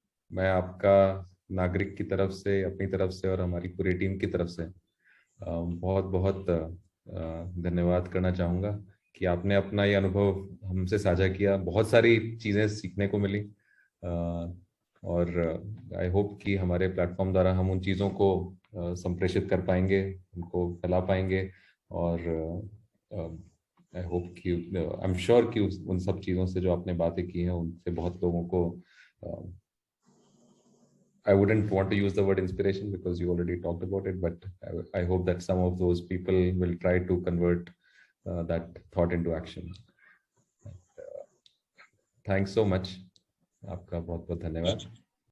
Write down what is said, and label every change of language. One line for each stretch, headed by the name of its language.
Hindi: मैं आपका नागरिक की तरफ से, अपनी तरफ से और हमारी पूरी टीम की तरफ से बहुत बहुत धन्यवाद करना चाहूँगा कि आपने अपना ये अनुभव हमसे साझा किया। बहुत सारी चीज़ें सीखने को मिली और आई होप कि हमारे प्लेटफॉर्म द्वारा हम उन चीज़ों को संप्रेषित कर पाएंगे, उनको फैला पाएंगे और आई होप कि आई एम श्योर कि उन सब चीज़ों से जो आपने बातें की हैं उनसे बहुत लोगों को
English: I wouldn't want to use the word inspiration because you already talked about it, but I hope that some of those people will try to convert that thought into action. Thanks so much.
Hindi: आपका बहुत बहुत धन्यवाद.